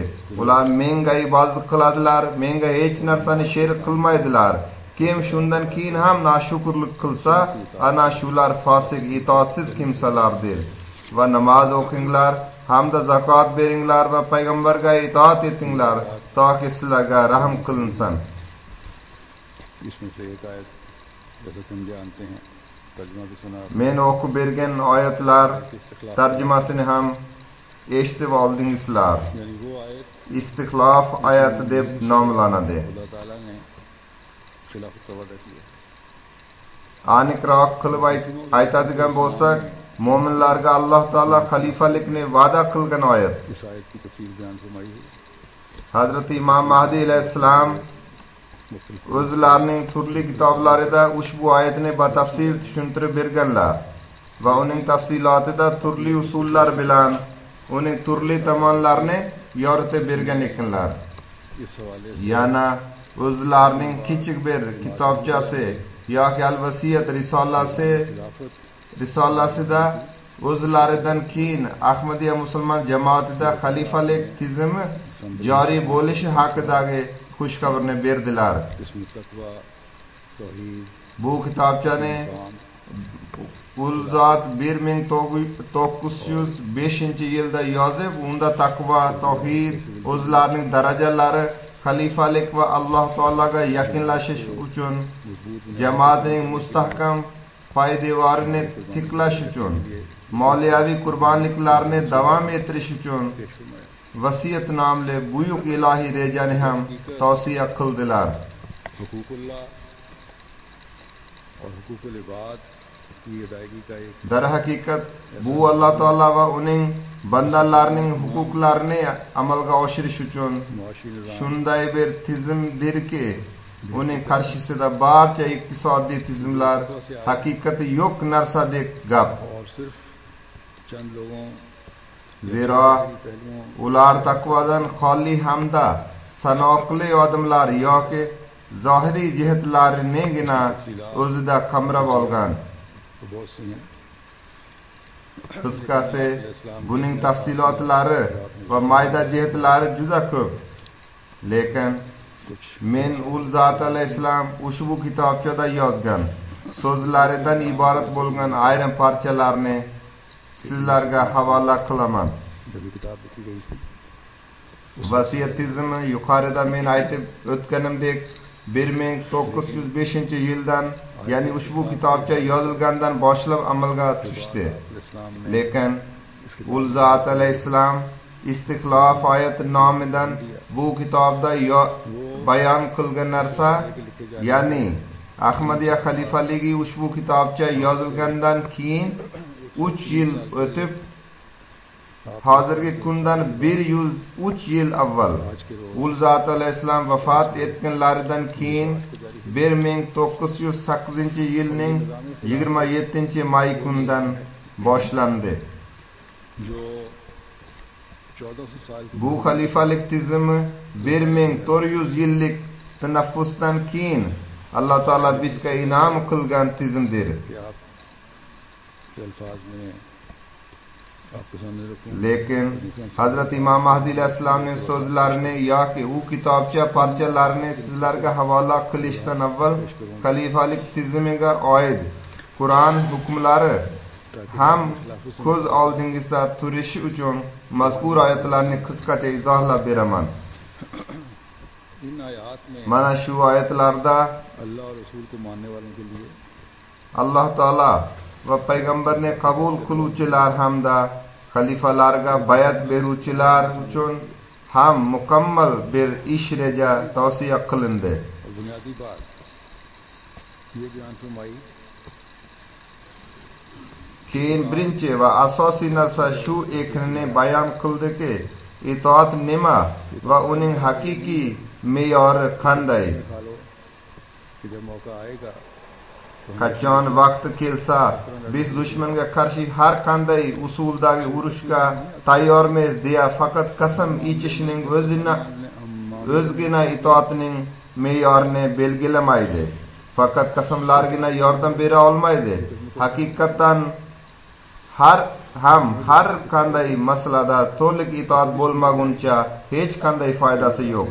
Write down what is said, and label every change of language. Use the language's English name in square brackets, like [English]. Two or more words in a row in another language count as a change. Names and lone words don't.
[Uzbek] Ular menga ibodat qiladilar, menga hech narsani sherik qilmaydilar. Kim shundan keyin ham noshukrlik qilsa, ana shular fosiq, itoatsiz kimsalardir. Va namoz o'qinglar, hamda zakot beringlar va payg'ambarga itoat etinglar, toki sizlarga rahm qilinsin. [Urdu] اس میں سے ایک آیت جیسے تم جانتے ہیں ترجمہ بھی سنا [Uzbek] Men o'qib bergan oyatlar tarjimasini ham eshitib oldingizlar. [Urdu] یعنی وہ آیت [Uzbek] Istiqlof oyati deb nomlanadi. [Urdu] خدا تعالیٰ نے خلافت کا وعدہ کیا [Uzbek] Aniqroq qilib aytadigan bo'lsak, mo'minlarga Alloh taolo xalifalikni va'da qilgan oyat. [Urdu] اس آیت کی تفصیل بیان فرمائی ہے [Uzbek] Hazrat Imom Mahdi alayhissalom o'zlarining turli kitoblarida ushbu oyatni batafsil tushuntirib berganlar va uning tafsilotida turli usullar bilan uning turli tomonlarini yoritib bergan ekanlar. [Urdu] اس حوالے [Uzbek] Yana o'zlarining kichik bir kitobchasi yoki al-vasiyat risolasida o'zlaridan keyin Ahmadiyya musulmon jamoatida xalifalik tizimi joriy bo'lishi haqidagi xushxabarni berdilar. [Urdu] اس میں تقویٰ توحید [Uzbek] Bu kitobchani Ulzot 1905-yilda yozib, unda taqvo, tauhid, o'zlarining darajalari, xalifalik va Alloh taologa yaqinlashish uchun jamoatning mustahkam poydevorini tiklash uchun, moliyaviy qurbonliklarni davom ettirish uchun vasiyat nomli buyuk ilohiy rejani ham tavsiya qildilar. [Urdu] حقوق اللہ اور حقوق العباد کی ادائیگی کا ایک [Uzbek] Dar haqiqat bu Alloh taolo va uning bandalarining huquqlarini amalga oshirish uchun [Urdu] معاشی نظام [Uzbek] shunday bir tizimdirki, uning qarshisida barcha iqtisodiy tizimlar haqiqati yo'q narsadek gap. [Urdu] اور صرف چند لوگوں [Uzbek] Zero [Urdu] पहलुओं [Uzbek] ular taqvodan xoli hamda sanoqli odamlar yoki zohiriy jihatlarinigina o'zida qamrab olgan. [Urdu] تو بہت سی ہیں [Uzbek] Qisqasi, buning tafsilotlari va mayda jihatlari juda ko'p. Lekin men ul zot alayhissalom ushbu kitobchada yozgan so'zlaridan iborat bo'lgan ayrim parchalarni sizlarga havola qilaman. [Urdu] جب یہ کتاب لکھی گئی تھی [Uzbek] Vasiyat tizimi yuqorida men aytib o'tganimdek 1905-yildan, ya'ni ushbu kitobcha yozilgandan boshlab amalga tushdi. [Urdu] اسلام نے [Uzbek] Lekin ul zot alayhissalom Istiqlof oyati nomidan bu kitobda bayon qilgan narsa, ya'ni Ahmadiyya xalifaligi ushbu kitobcha yozilgandan keyin 3 yil o'tib hozirgi kundan 103 yil avval ul zot alayhissalom vafot etganlaridan keyin 1908-yilning 27-may kunidan boshlandi. [Urdu] جو 1400 سال کی [Uzbek] Bu xalifalik tizimi 1400 yillik tanaffusdan keyin Alloh taolo bizga inom qilgan tizimdir. [Urdu] کہ آپ کے الفاظ میں آپ کے سامنے رکھوں [Uzbek] Lekin Hazrat Imom Mahdi alayhissalomning so'zlarini yoki u kitobcha parchalarini sizlarga havola qilishdan avval xalifalik tizimiga oid Qur'on hukmlari ham ko'z oldingizda turishi uchun mazkur oyatlarni qisqacha izohlab beraman. [Urdu] ان آیات میں [Uzbek] Mana şu ayetlarda [Urdu] اللہ اور رسول کو ماننے والوں کے لیے [Uzbek] Allah Teala ve peygamberine kabul kıluvchilar hamda xalifalarga bayat beruvchilar uchun ham mukammal bir ish reja tavsiya qilindi. [Urdu] اور بنیادی بات یہ بیان فرمائی [Uzbek] Keyin birinchi va asosiy narsa shu ekanini bayon qildiki, itoat nima va uning haqiqiy me'yori qanday. [Urdu] کھا لو کہ جب موقع آئے گا [Uzbek] Qachon vaqti kelsa, biz dushmanga qarshi har qanday usuldagi urushga tayyormiz deya faqat qasam ichishning o'zgina itoatining me'yorini belgilamaydi. Faqat qasamlargina yordam bera olmaydi. Haqiqatan har qanday masalada to'liq itoat bo'lmaguncha hech qanday foydasi yo'q.